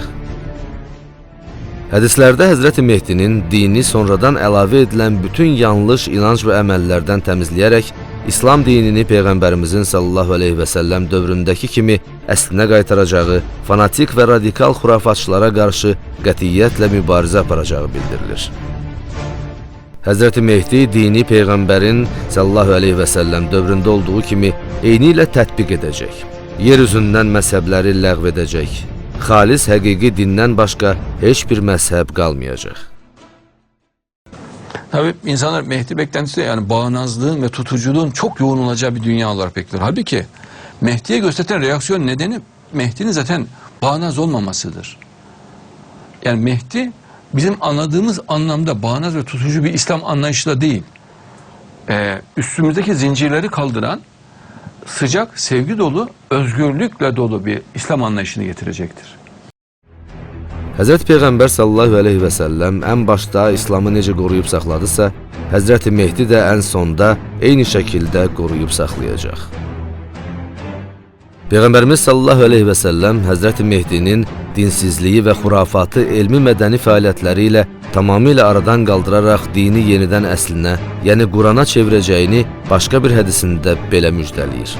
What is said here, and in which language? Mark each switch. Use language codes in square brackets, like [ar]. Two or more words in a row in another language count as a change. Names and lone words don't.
[az] Hədislərdə Həzrəti Mehdinin dini sonradan əlavə edilən bütün yanlış inanc və əməllərdən təmizləyərək İslam dinini Peyğəmbərimizin [ar] صلى الله عليه وسلم [az] dövründəki kimi əslinə qaytaracağı, fanatik və radikal xurafatçılara qarşı qətiyyətlə mübarizə aparacağı bildirilir. Həzrəti Mehdi dini Peyğəmbərin [ar] صلى الله عليه وسلم [az] dövründə olduğu kimi eyni ilə tətbiq edəcək. Yer üzündən məzhəbləri ləğv edəcək. Xalis həqiqi dindən başqa heç bir məzhəb qalmayacaq. [tr] Tabii insanlar Mehdi beklentisi yani bağnazlığın ve tutuculuğun çok yoğun olacağı bir dünya olarak bekliyor. Halbuki Mehdi'ye gösterilen reaksiyon nedeni Mehdi'nin zaten bağnaz olmamasıdır. Yani Mehdi bizim anladığımız anlamda bağnaz ve tutucu bir İslam anlayışıyla değil, üstümüzdeki zincirleri kaldıran, sıcak, sevgi dolu, özgürlükle dolu bir İslam anlayışını getirecektir. [az] Həzrət Peyğəmbər [ar] صلى الله عليه وسلم [az] ən başda İslamı necə qoruyub saxladısa, Həzrəti Mehdi də ən sonda eyni şəkildə qoruyub saxlayacaq. Peyğəmbərimiz [ar] صلى الله عليه وسلم [az] Həzrəti Mehdinin dinsizliyi və xurafatı elmi mədəni fəaliyyətləri ilə tamamilə aradan qaldıraraq dini yenidən əslinə, yəni Qurana çevirəcəyini başqa bir hədisində belə müjdələyir.